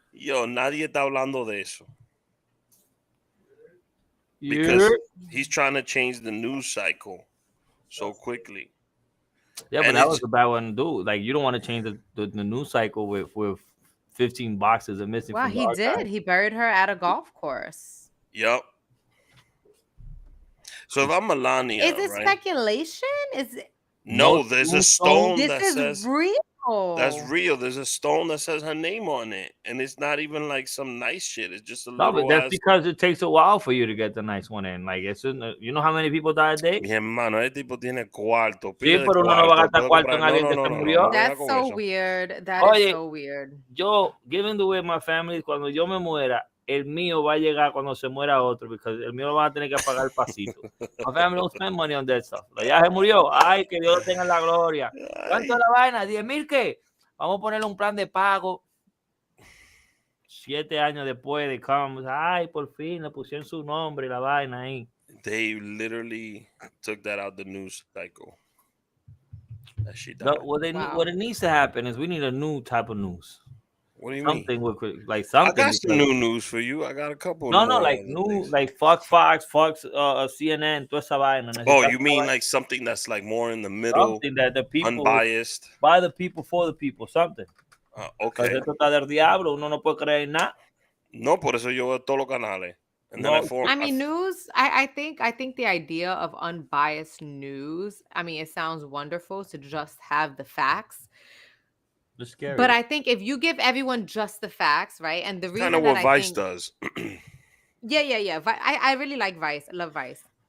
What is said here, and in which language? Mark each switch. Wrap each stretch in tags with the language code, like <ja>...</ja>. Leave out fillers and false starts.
<es>Yo, nadie está hablando de eso.</es> <en>Because he's trying to change the news cycle so quickly. Yeah, but that was a bad one to do. Like, you don't want to change the news cycle with 15 boxes of missing. Well, he did. He buried her at a golf course. Yep. So if I'm Melania, is it speculation? Is it? No, there's a stone that says. This is real. That's real. There's a stone that says her name on it, and it's not even like some nice shit. It's just a little. No, but that's because it takes a while for you to get the nice one in. Like, it's you know how many people die a day.</en> <es>Mi hermano, este tipo tiene cuarto. Sí, pero uno no va a gastar cuarto en alguien que se murió.</es> <en>That's so weird. That is so weird.</en> <es>Yo,</es> <en>given the way my family,</en> <es>cuando yo me muera, el mío va a llegar cuando se muera otro, porque el mío lo van a tener que pagar el pasito.</es> <en>My family don't spend money on that stuff.</en> <es>Ya se murió. Ay, que Dios lo tenga en la gloria. ¿Cuánto es la vaina? 10,000 ¿qué? Vamos a ponerle un plan de pago. 7 años después de Comes. Ay, por fin le pusieron su nombre y la vaina ahí.</es> <en>They literally took that out the news cycle. That shit died. No, what it needs to happen is we need a new type of news. What do you something mean? Like something. I got some new news for you. I got a couple. No, like new, things. Like Fox, CNN,</en> <es>toda esa vaina.</es> <en>Oh, you mean like something that's like more in the middle, something that the people, unbiased, by the people, for the people, something. Okay.</en> <es>Esto está del diablo. Uno no puede creer en nada. No, por eso yo veo todos los canales.</es> <en>And no, I mean, news. I think the idea of unbiased news. I mean, it sounds wonderful to just have the facts. Scary. But I think if you give everyone just the facts, right? And the reason kind of what Vice does. Yeah. I really like Vice. I love Vice.</en>